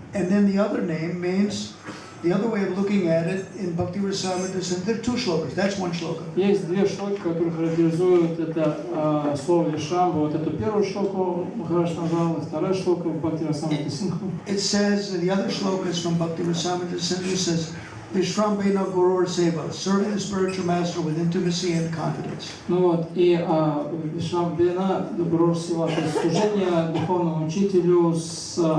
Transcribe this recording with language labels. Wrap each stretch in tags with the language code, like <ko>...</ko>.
<en>And then the other name means, the other way of looking at it in Bhakti Vishrambha, there are two shlokas. That's one shloka.</en> <ru>Есть две шлоки, которые характеризуют это слово Вишрамба. Вот эту первую шлоку Махарадж назвал, и вторая шлока в Бхакти Вишрамбха Сингху.</ru> <en>It says, the other shloka is from Bhakti Vishrambha Sindhu, it says, Vishrambena Gurur Seva, serving the spiritual master with intimacy and confidence.</en> <ru>Ну вот, и Вишрамбена Гуру Сева, то есть служение духовному учителю с</ru>